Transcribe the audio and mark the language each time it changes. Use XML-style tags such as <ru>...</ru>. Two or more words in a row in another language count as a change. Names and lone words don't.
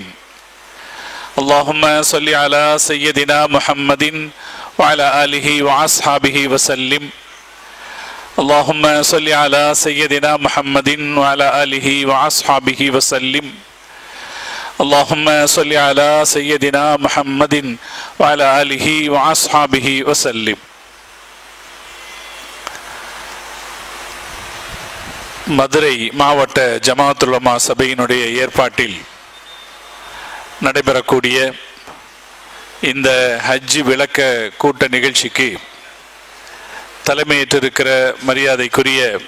<ar>اللهم صل على سيدنا محمد وعلى آله وأصحابه وسلم. اللهم صل على سيدنا محمد وعلى آله وأصحابه وسلم. اللهم صل على سيدنا محمد وعلى آله وأصحابه وسلم.</ar> <ta>மதுரை மாவட்ட ஜமாஅத்துல் உலமா சபையினுடைய ஏற்பாட்டில் நடைபெறக்கூடிய இந்த ஹஜ் விளக்க கூட்ட நிகழ்ச்சிக்கு தலைமையேற்றிருக்கிற மரியாதைக்குரிய</ta>